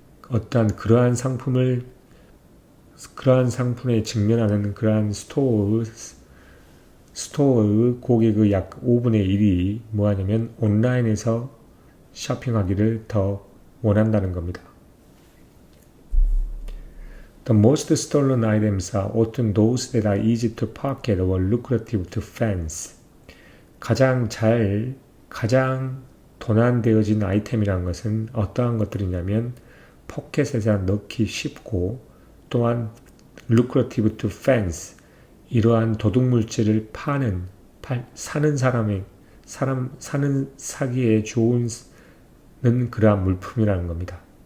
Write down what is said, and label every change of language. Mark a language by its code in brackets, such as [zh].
[ko] 어떠한 그러한 상품에 직면하는 그러한 스토어의 고객의 약 5분의 1이 뭐하냐면 온라인에서 쇼핑하기를 더 원한다는 겁니다. [en] The most stolen items are often those that are easy to pocket or lucrative to fans. [ko] 가장 도난되어진 아이템이라는 것은 어떠한 것들이냐면 포켓에서 넣기 쉽고 또한 [en] lucrative to fans, [ko] 이러한 도둑물질을 사기에 좋은 그러한 물품이라는 겁니다.